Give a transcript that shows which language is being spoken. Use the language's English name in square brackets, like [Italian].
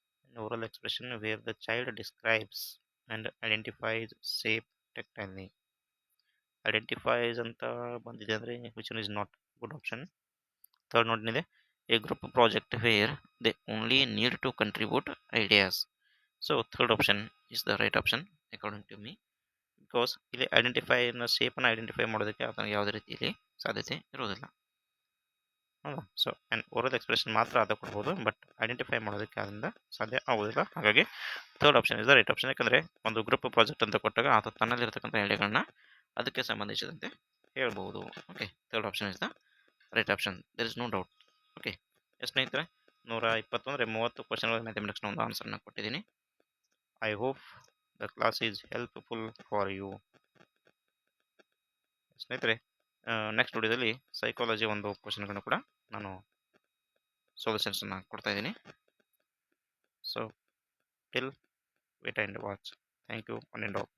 [English] An oral expression where the child describes and identifies shape tactilely. Identifies [Kannada] ಅಂತ ಬಂದಿದೆ ಅಂದರೆ [English] which one is not good option. Third note ಇದೆ, a group project where they only need to contribute ideas. So third option is the right option according to me. [Kannada] Because ಇಲ್ಲಿ ಶೇಪನ್ನು identify ಮಾಡೋದಕ್ಕೆ ಅದನ್ನು ಯಾವುದೇ ರೀತಿಯಲ್ಲಿ ಸಾಧ್ಯತೆ ಇರೋದಿಲ್ಲ. ಹೌದಾ? ಸೊ ಆ್ಯಂಡ್ ಓರಲ್ ಎಕ್ಸ್ಪ್ರೆಷನ್ ಮಾತ್ರ ಅದ ಕೊಡ್ಬೋದು, ಬಟ್ ಐಡೆಂಟಿಫೈ ಮಾಡೋದಕ್ಕೆ ಅದರಿಂದ ಸಾಧ್ಯ ಆಗೋದಿಲ್ಲ. ಹಾಗಾಗಿ [English] Third option is the right option. [Kannada] ಯಾಕಂದರೆ ಒಂದು ಗ್ರೂಪ್ ಪ್ರಾಜೆಕ್ಟ್ ಅಂತ ಕೊಟ್ಟಾಗ ಆತ ತನ್ನಲ್ಲಿರ್ತಕ್ಕಂಥ ಐಡಿಯಾಗಳನ್ನ ಅದಕ್ಕೆ ಸಂಬಂಧಿಸಿದಂತೆ ಹೇಳ್ಬೋದು. [English] Okay, third option is the right option, there is no doubt. [Kannada] Okay, ಎಷ್ಟು ಸ್ನೇಹಿತರೆ, 120 ಅಂದರೆ 30 ಕ್ವಶನ್ಗಳ ಮ್ಯಾಥಮೆಟಿಕ್ಸ್ನ ಒಂದು ಆನ್ಸರ್ನ ಕೊಟ್ಟಿದ್ದೀನಿ. [English] I hope the class is helpful for you. [Kannada] ಸ್ನೇಹಿತರೆ, ನೆಕ್ಸ್ಟ್ ವಿಡಿಯೋದಲ್ಲಿ ಸೈಕಾಲಜಿ ಒಂದು ಕ್ವಶನ್ಗಳನ್ನು ಕೂಡ ನಾನು ಸೊಲ್ಯೂಷನ್ಸನ್ನು ಕೊಡ್ತಾ ಇದ್ದೀನಿ. [English] So till wait and watch. Thank you, one and all.